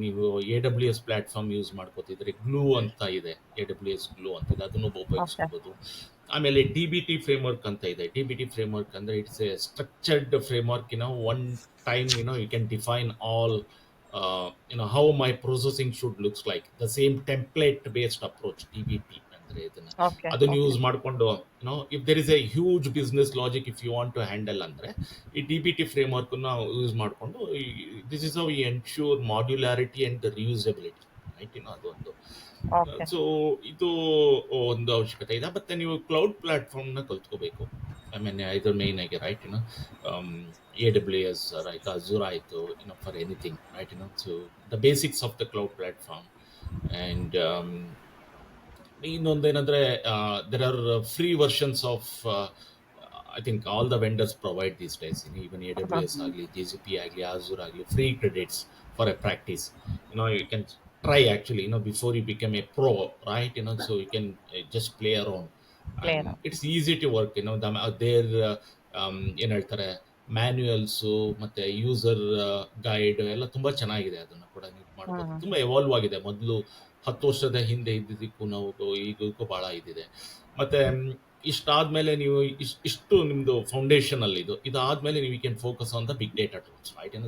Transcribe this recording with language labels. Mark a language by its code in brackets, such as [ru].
[kn] ನೀವು AWS platform use ಮಾಡ್ಕೋತಿದ್ರೆ glue ಅಂತ ಇದೆ, AWS ಗ್ಲೂ ಅಂತಿದೆ, ಅದನ್ನು [en] Okay. [kn] ಉಪಯೋಗಿಸ್ಕೋಬೋದು. [en] ಆಮೇಲೆ DBT framework ಅಂತ ಇದೆ. DBT ಫ್ರೇಮ್ವರ್ಕ್ ಅಂದರೆ it's a structured framework. One time you can define all how my processing should looks like. The same template based approach, DBT ಅಂದರೆ ಇದನ್ನ. Okay [kn] ಅದನ್ನು [en] Okay. [kn] ಯೂಸ್ ಮಾಡಿಕೊಂಡು [en] If there is a huge business logic if you want to handle ಅಂದರೆ ಈ DBT ಫ್ರೇಮ್ವರ್ಕನ್ನು use ಮಾಡಿಕೊಂಡು this is how we ensure modularity and reusability, right? [kn] ಅದೊಂದು. [en] Okay. [kn] So ಇದು ಒಂದು ಅವಶ್ಯಕತೆ ಇದೆ. ಮತ್ತು ನೀವು ಕ್ಲೌಡ್ ಪ್ಲಾಟ್ಫಾರ್ಮ್ನ ಕಲ್ತ್ಕೋಬೇಕು. [en] I mean [kn] ಇದು ಮೇಯ್ನ್ ಆಗಿ, ರೈಟ್? [en] AWS, right? Azure ಆಯಿತು, for anything, right? So the basics of the cloud platform. And ಇನ್ನೊಂದೇನೆಂದರೆ, there are free versions of I think all the vendors provide these days. Even AWS ಆಗಲಿ, GCP ಆಗಲಿ, Azure ಆಗಲಿ, free credits for a practice. You can try actually, before you become a pro, right? So you can just play around, Play and around. it's easy to work. [kn] Their ಏನು ಹೇಳ್ತಾರೆ, ಮ್ಯಾನ್ಯುಯಲ್ಸು ಮತ್ತು user guide ಎಲ್ಲ ತುಂಬ ಚೆನ್ನಾಗಿದೆ. ಅದನ್ನು ಕೂಡ ನೀವು ಮಾಡ್ಬೋದು. ಹ್ಮ್ ತುಂಬ ಎವಾಲ್ವ್ ಆಗಿದೆ. ಮೊದಲು 10 ವರ್ಷದ ಹಿಂದೆ ಇದ್ದಿದ್ದಕ್ಕೂ ನಾವು ಈಗಕ್ಕೂ ಭಾಳ ಇದಿದೆ. ಮತ್ತು ಇಷ್ಟಾದಮೇಲೆ ನೀವು ಇಷ್ಟು ನಿಮ್ಮದು ಫೌಂಡೇಶನಲ್ಲಿ ಇದಾದಮೇಲೆ ನೀವು [en] Can focus on the big data tools, right?